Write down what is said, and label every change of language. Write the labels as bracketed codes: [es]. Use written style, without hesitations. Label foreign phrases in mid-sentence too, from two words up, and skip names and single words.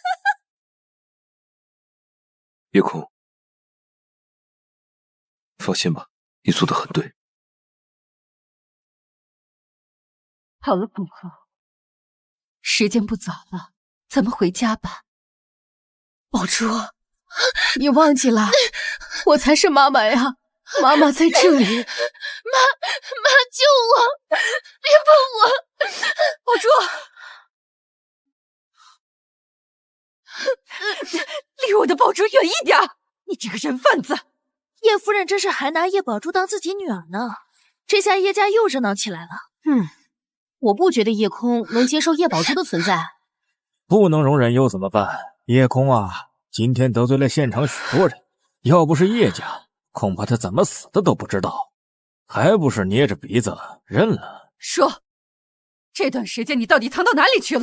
[zh] 夜空，放心吧，你做得很对。好了，公公，时間不早了，咱們回家吧。寶珠，你忘記了，我才是媽媽呀！媽媽在這裡。媽救我！別碰我！寶珠，離我的寶珠遠一點！你這個人販子！葉夫人這是還拿葉寶珠當自己女兒呢，這下葉家又熱鬧起來了。我不覺得夜空能接受葉寶珠的存在。不能容忍又怎麼辦？夜空啊，今天得罪了現場許多人，要不是葉家，恐怕他怎麼死的都不知道，還不是捏着鼻子認了。說，這段時間你到底藏到哪裡去了？